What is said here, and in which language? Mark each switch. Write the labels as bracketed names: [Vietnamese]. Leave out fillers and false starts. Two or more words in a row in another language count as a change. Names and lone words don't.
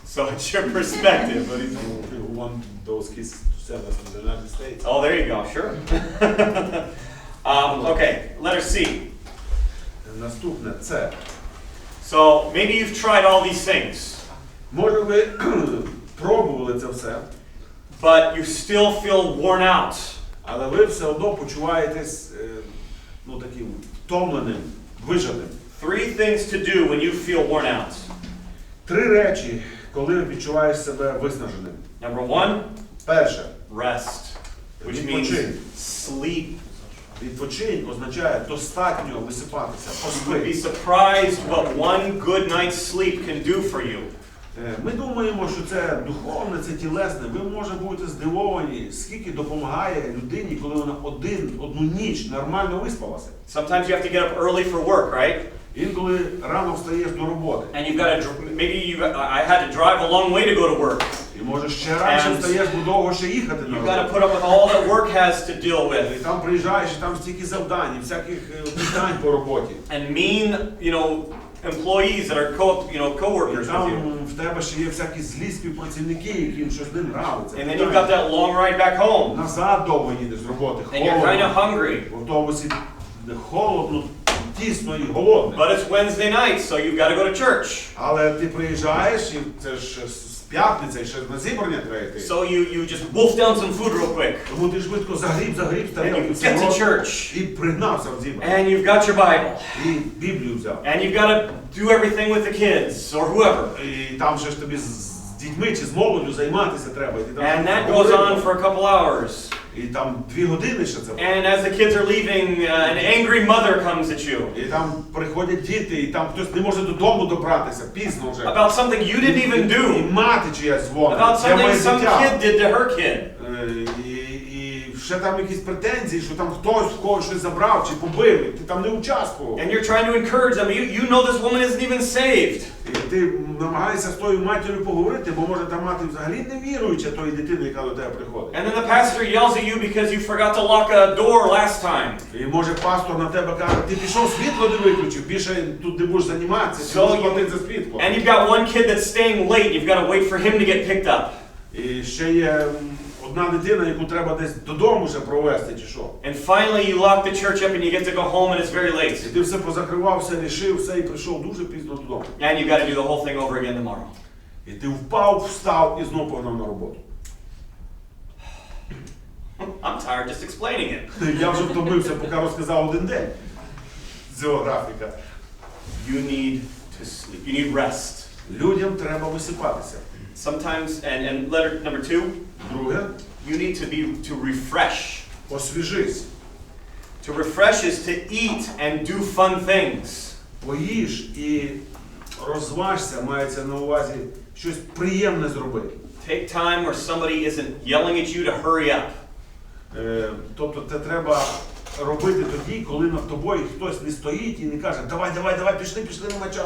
[English] So it's your perspective. But if you want those kids to send us to the United States. Oh, there you go, sure. Okay, letter C. [Ukrainian] Наступне це. [English] So maybe you've tried all these things, [Ukrainian] Може ви пробували це все, [English] but you still feel worn out. [Ukrainian] але ви все одно почуваєтесь таким втомленим, вижатим. [English] 3 things to do when you feel worn out. [Ukrainian] 3 речі, коли відчуваєш себе виснаженим. [English] Number 1, [Ukrainian] Перше, [English] rest, which means [Ukrainian] відпочинь. [English] sleep. [Ukrainian] Відпочинь означає достатньо висипатися, [English] You would be [Ukrainian] поспи. [English] surprised what one good night's sleep can do for you. [Ukrainian] Ми думаємо, що це духовне, це тілесне. Ви може бути здивовані, скільки допомагає людині, коли вона одну ніч нормально виспалася. [English] Sometimes you have to get up early for work, right? [Ukrainian] Інколи рано встаєш до роботи. [English] And you've got to, I had to drive a long way to go to work. [Ukrainian] І може ще раніше встаєш, бо довго ще їхати на [English] You've got to [Ukrainian] роботу. [English] put up with all that work has to deal with. [Ukrainian] І там приїжджаєш, і там стільки завдань, всяких питань по роботі. [English] And mean, employees that are co-workers [Ukrainian] І [English] with [Ukrainian] там [English] you. [Ukrainian] в тебе ще є всякі злі співпрацівники, яким щось не нравиться. [English] And then you've got that long ride back home. [Ukrainian] Назад довго їдеш з роботи, [English] And you're kind of [Ukrainian] холодно. [English] hungry. [Ukrainian] В автобусі холодно, тісно і голодно. [English] But it's Wednesday night, so you've got to go to church. [Ukrainian] Але ти приїжджаєш, і це ж з п'ятниця, і ще на зібрання треба йти. [English] So you just wolf down some food real quick. [Ukrainian] Тому ти швидко загріб [English] And [Ukrainian] тарілку [English] you get to church. [Ukrainian] і пригнався в зібрання. [English] And you've got your Bible. [Ukrainian] І Біблію взяв. [English] And you've got to do everything with the kids or whoever. [Ukrainian] І там ще ж тобі з дітьми чи з молоддю займатися треба. І ти там [English] And that goes on for a couple hours. [Ukrainian] І там 2 години ще це. [English] And as the kids are leaving, an angry mother comes at you. [Ukrainian] І там приходять діти, і там хтось не може додому добратися, пізно вже. [English] About something you didn't even [Ukrainian] І [English] do. [Ukrainian] мати чиясь дзвонить. [English] About [Ukrainian] Де моє [English] something some [Ukrainian] дитя? [English] kid did to her kid. [Ukrainian] І ще там якісь претензії, що там хтось в когось щось забрав чи побив, і ти там не участвував. [English] And you're trying to encourage them. You know this woman isn't even saved. [Ukrainian] І ти намагаєшся з тою матір'ю поговорити, бо може та мати взагалі не віруюча тої дитини, яка до тебе приходить. [English] And then the pastor yells at you because you forgot to lock a door last time. [Ukrainian] І може пастор на тебе каже, ти пішов, світло не виключив, більше тут не будеш займатися, ти [English] So [Ukrainian] будеш [English] you- [Ukrainian] платити за світло. [English] And you've got one kid that's staying late. You've got to wait for him to get picked up. [Ukrainian] І ще є одна дитина, яку треба десь додому ще провести, чи що. [English] And finally you lock the church up and you get to go home and it's very late. [Ukrainian] І ти все позакривав, все рішив, все і прийшов дуже пізно додому. [English] And you've got to do the whole thing over again tomorrow. [Ukrainian] І ти впав, встав і знов погнав на роботу. [English] I'm tired just explaining it. [Ukrainian] Я вже втомився, поки розказав один день з цього графіка. [English] You need to sleep. You need rest. [Ukrainian] Людям треба висипатися. [English] Sometimes, and letter number 2, [Ukrainian] Друге, [English] you need to refresh. [Ukrainian] освіжись. [English] To refresh is to eat and do fun things. [Ukrainian] Поїж і розважся, мається на увазі щось приємне зробити. [English] Take time where somebody isn't yelling at you to hurry up. [Ukrainian] Тобто це треба робити тоді, коли над тобою хтось не стоїть і не каже, давай, пішли, нема часу.